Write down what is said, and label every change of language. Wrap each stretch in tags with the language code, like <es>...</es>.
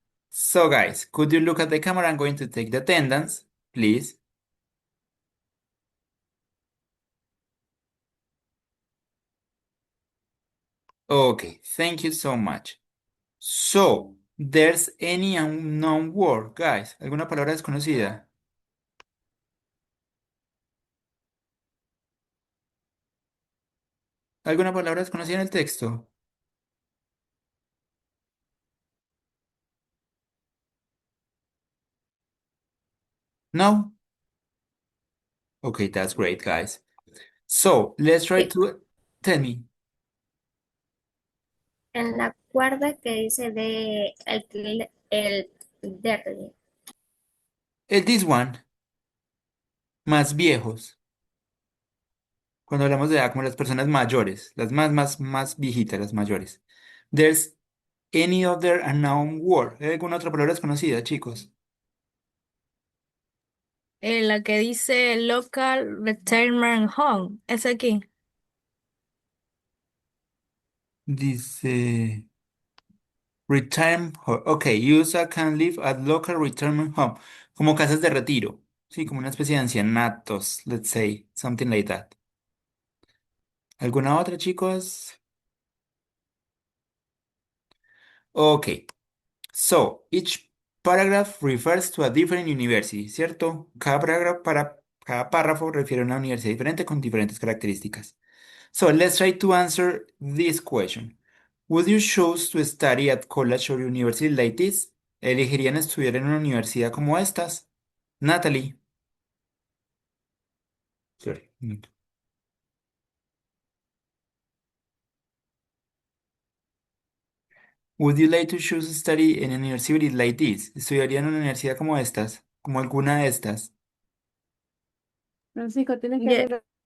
<en>So, guys, could you look at the camera? I'm going to take the attendance, please. Okay, thank you so much. So, there's any unknown word, guys.</en> <es>¿Alguna palabra desconocida? ¿Alguna palabra desconocida en el texto?</es> <en>No? Okay, that's great, guys. So, let's try</en> <es>Sí.</es> <en>to tell me.</en> <es>En la cuerda que dice de el derle.</es> <en>This one,</en> <es>más viejos. Cuando hablamos de edad, como las personas mayores, las más viejitas, las mayores.</es> <en>There's any other unknown word.</en> <es>¿Hay alguna otra palabra desconocida, chicos? La que dice Local Retirement Home, es aquí. Dice retirement home.</es> <en>Ok, user can live at local retirement home.</en> <es>Como casas de retiro. Sí, como una especie de ancianatos,</es> <en>let's say, something like that.</en> <es>¿Alguna otra, chicos?</es> <en>Ok, so each paragraph refers to a different university,</en> <es>¿cierto? Cada párrafo refiere a una universidad diferente con diferentes características.</es> <en>So let's try to answer this question. Would you choose to study at college or university like this?</en> <es>¿Elegirían estudiar en una universidad como estas?</es> <en>Natalie. Sorry. Would you like to choose to study in a university like this?</en> <es>¿Estudiarían en una universidad como estas? ¿Como alguna de estas? Francisco, tienes que</es> <en>Yeah.</en>